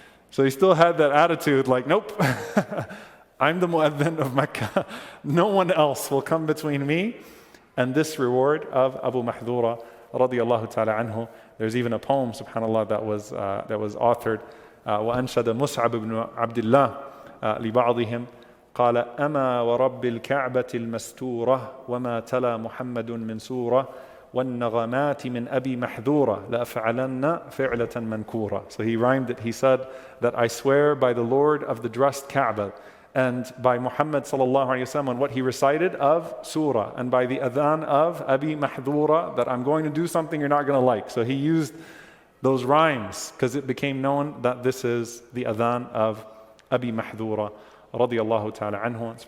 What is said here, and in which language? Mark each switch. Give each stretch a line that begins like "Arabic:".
English: So he still had that attitude like, nope, I'm the mu'adhin of Mecca. No one else will come between me and this reward of Abu Mahdura radiyallahu ta'ala anhu. There's even a poem, subhanAllah, that was authored.
Arabic: وَأَنشَدَ مُصْعَبْ ibn عبد الله لبعضهم قال أما ورب الكعبة المستورة وما تلا محمد من سورة والنغمات من أبي محذورة لأفعلن فعلة منكورة.
English: So he rhymed it. He said that I swear by the Lord of the dressed Kaaba and by Muhammad sallallahu alayhi wa sallam and what he recited of surah and by the adhan of Abi Mahdura that I'm going to do something you're not going to like. So he used those rhymes because it became known that this is the adhan of Abi Mahdura radiyallahu ta'ala anhu.